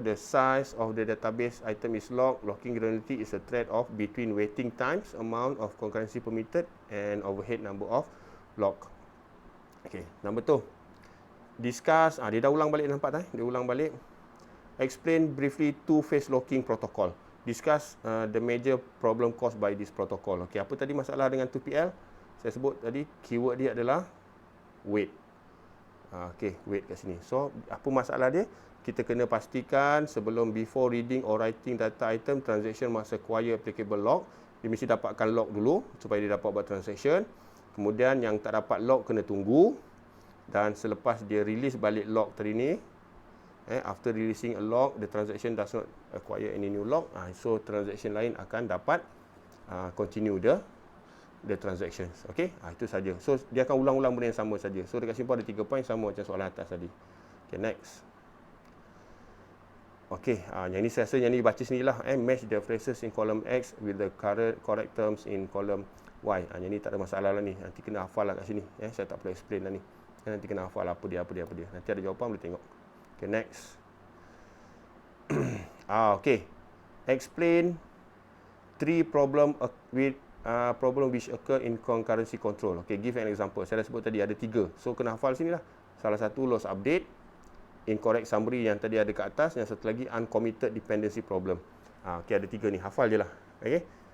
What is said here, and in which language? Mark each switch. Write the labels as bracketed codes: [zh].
[en] The size of the database item is locked. Locking granularity is a trade-off between waiting times, amount of concurrency permitted, and overhead number of lock. [ms] Okay, number 2. Discuss, dia dah ulang balik, nampak tak? Dia ulang balik. [en] Explain briefly two-phase locking protocol. Discuss the major problem caused by this protocol. [ms] Okay, apa tadi masalah dengan 2PL? Saya sebut tadi, keyword dia adalah wait. Okay, wait kat sini. So, apa masalah dia? Kita kena pastikan sebelum [en] before reading or writing data item, transaction must acquire applicable lock. [ms] Dia mesti dapatkan lock dulu supaya dia dapat buat transaction. Kemudian yang tak dapat lock kena tunggu. Dan selepas dia release balik lock tadi ni, [en] after releasing a lock, the transaction does not acquire any new lock. [ms] So, transaction lain akan dapat [en] continue the transactions. [ms] Okay, itu saja. So dia akan ulang-ulang benda yang sama saja. So dekat sini pun ada 3 poin sama macam soalan atas tadi. Okay, next. Okay, yang ni saya rasa yang ni baca sendirilah. [en] Match the phrases in column X with the correct terms in column Y. [ms] Yang ni tak ada masalah lah ni. Nanti kena hafal lah kat sini. Saya tak perlu explain lah ni. Nanti kena hafal apa dia. Nanti ada jawapan boleh tengok. [en] Okay, next. Okay. Explain 3 problem which occur in concurrency control. [ms] Okay, [en] give an example. [ms] Saya dah sebut tadi ada 3. So kena hafal sini lah. Salah satu loss update, incorrect summary yang tadi ada kat atas, yang satu lagi uncommitted dependency problem. Okay, ada 3 ni. Hafal je lah. Okay.